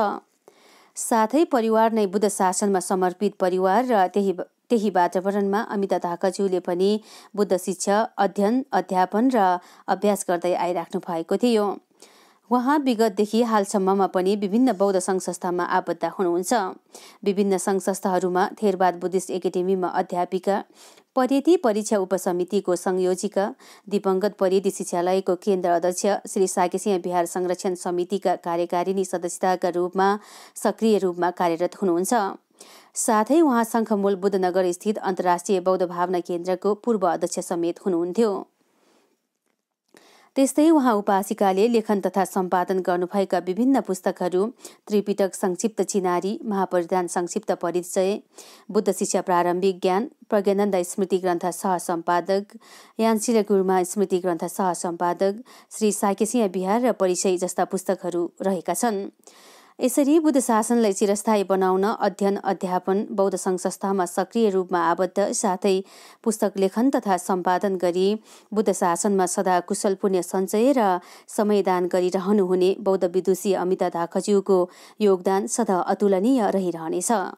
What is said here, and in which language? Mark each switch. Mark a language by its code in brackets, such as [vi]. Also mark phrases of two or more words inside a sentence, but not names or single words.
[ne] साथै परिवार नै बुद्ध शासनमा समर्पित परिवार र त्यही वातावरणमा अमिता ढकाज्यूले पनि बुद्ध शिक्षा, अध्ययन, अध्यापन र अभ्यास गर्दै आइराख्नु भएको थियो। उहाँ विगतदेखि हालसम्ममा पनि विभिन्न बौद्ध सङ्घ संस्थामा आबद्ध हुनुहुन्छ। विभिन्न सङ्घ संस्थाहरूमा थेरवाद बुद्धिस्ट एकाडेमीमा अध्यापिका, पर्यटी परीक्षा उपसमितिको संयोजिका, दिवंगत पर्यटी शिक्षालयको केन्द्र अध्यक्ष, श्री साकेसिंह बिहार संरक्षण समितिका कार्यकारिणी सदस्यताका रूपमा सक्रिय रूपमा कार्यरत हुनुहुन्छ। साथै उहाँ शङ्खमूल बुद्धनगर स्थित अन्तर्राष्ट्रिय बौद्ध भावना केन्द्रको पूर्व अध्यक्ष समेत हुनुहुन्थ्यो। त्यस्तै उहाँ उपासिकाले लेखन तथा सम्पादन गर्नुभएका विभिन्न पुस्तकहरू त्रिपिटक संक्षिप्त चिनारी, महापरिधान संक्षिप्त परिचय, बुद्ध शिक्षा प्रारम्भिक ज्ञान, प्रज्ञानन्द स्मृति ग्रन्थ सह-सम्पादक, यान्सिला गुरुमा स्मृति ग्रन्थ सह-सम्पादक, श्री साकेसिंह बिहार र परिचय जस्ता पुस्तकहरू रहेका छन्। यसरी बुद्ध शासनलाई चिरस्थायी बनाउन अध्ययन, अध्यापन, बौद्ध सङ्घ संस्थामा सक्रिय रूपमा आबद्ध, साथै पुस्तक लेखन तथा सम्पादन गरी बुद्ध शासनमा सदा कुशल पुण्य सञ्चय र समयदान गरिरहनुहुने बौद्ध विदुषी अमिता ढकाज्यूको योगदान सदा अतुलनीय रहिरहनेछ।